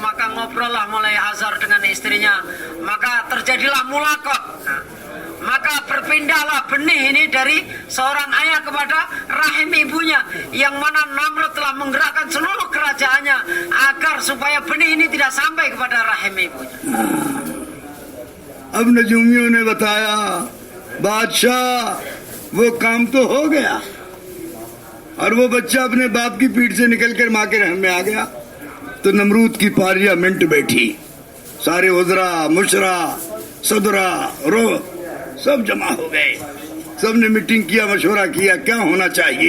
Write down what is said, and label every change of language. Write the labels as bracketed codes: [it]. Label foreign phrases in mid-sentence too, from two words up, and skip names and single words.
[id] Maka ngobrollah mulai Azar dengan istrinya. Maka terjadilah mulakot. Maka berpindahlah benih ini dari seorang ayah kepada rahim ibunya, yang mana Namrud telah menggerakkan seluruh kerajaannya agar supaya benih ini tidak sampai kepada rahim ibunya. [hi] अब नजूमियों ने बताया बादशाह वो काम तो हो गया, और वो बच्चा अपने बाप की पीठ से निकलकर माँ के रहम में आ गया। तो नमरूद की पार्लियामेंट बैठी, सारे उजरा मुशरा सदरा रो सब जमा हो गए, सब ने मीटिंग किया, मशवरा किया क्या होना चाहिए।